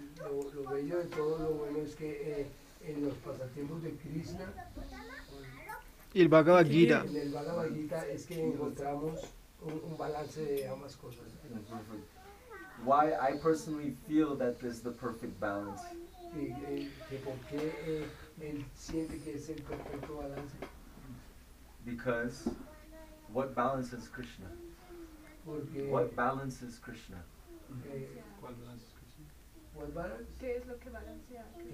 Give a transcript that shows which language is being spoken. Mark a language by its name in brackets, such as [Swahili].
[Spanish] Lo bello de todo, lo bueno es que en los pasatiempos de Krishna, Y el Bhagavad Gita. en el Bhagavad Gita es que encontramos un balance de ambas cosas. [English] Why I personally feel that there's the perfect balance. [Spanish] Que por qué él siente que es el perfecto balance. [English] Because what balances Krishna? [Spanish] Porque [English] What balances Krishna? what balance? [Spanish] ¿Qué es lo que balancea?